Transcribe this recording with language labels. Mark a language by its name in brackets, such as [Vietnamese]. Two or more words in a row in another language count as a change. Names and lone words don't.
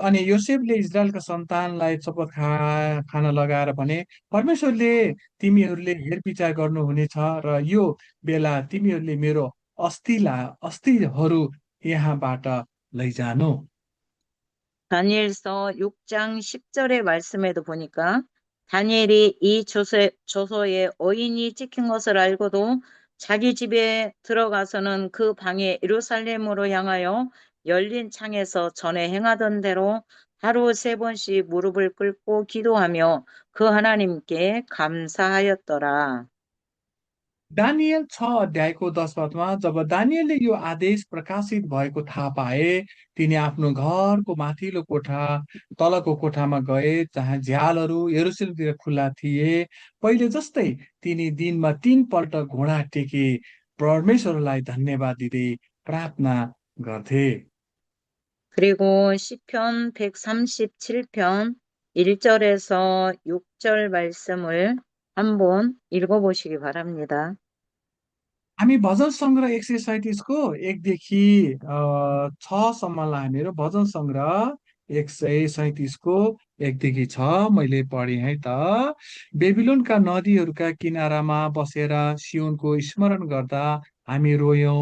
[Nepali] अनि योसेफले इजरायलका सन्तानलाई शपथ खान लगाएर भने परमेश्वरले तिमीहरूले हेरविचार गर्नुहुनेछ र यो बेला तिमीहरूले मेरो अस्थिहरू यहाँबाट लैजानु। [Korean] 다니엘서 6장 10절의 말씀에도 보니까 다니엘이 이 조서에 어인이 찍힌 것을 알고도 자기 집에 들어가서는 그 방에 예루살렘으로 향하여 열린 창에서 전에 행하던 대로 하루 3번씩 무릎을 꿇고 기도하며 그 하나님께 감사하였더라. [Nepali] दानिएल 6 अध्यायको 10 पदमा जब दानिएलले यो आदेश प्रकाशित भएको थाहा पाए, तिनी आफ्नो घरको माथिल्लो कोठा तलको कोठामा गए जहाँ झ्यालहरू यरुशलेमतिर खुल्ला थिए। पहिले जस्तै तिनी दिनमा 3 पल्ट घोडा टेके परमेश्वरलाई धन्यवाद दिँदै प्रार्थना गर्थे। [Korean] 그리고 시편 137편 1절에서 6절 말씀을 한번 읽어보시기 바랍니다. [Nepali] हामी भजन सङ्ग्रह 137को 1देखि 6सम्मलाई हामीहरू भजन सङ्ग्रह 137को 1देखि 6 मैले पढेँ है त। बेबिलोनका नदीहरूका किनारामा बसेर सियोनको स्मरण गर्दा हामी रोयौं।